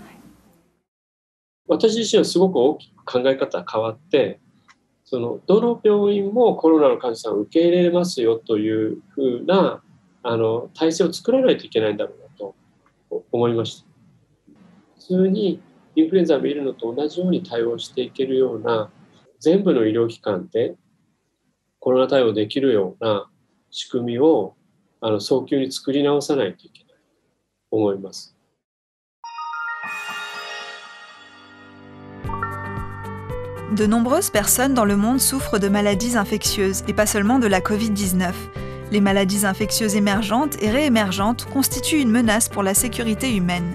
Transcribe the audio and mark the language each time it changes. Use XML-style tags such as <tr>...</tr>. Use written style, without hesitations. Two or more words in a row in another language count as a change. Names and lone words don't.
<ja>私自身はすごく大きく考え方が変わって、どの病院もコロナの患者さんを受け入れますよというふうな体制を作らないといけないんだろうなと思いました。普通にインフルエンザを見るのと同じように対応していけるような全部の医療機関でコロナ対応できるような仕組みを早急に作り直さないといけないと思います。</ja> <fr>De nombreuses personnes dans le monde souffrent de maladies infectieuses et pas seulement de la Covid-19. Les maladies infectieuses émergentes et réémergentes constituent une menace pour la sécurité humaine.</fr>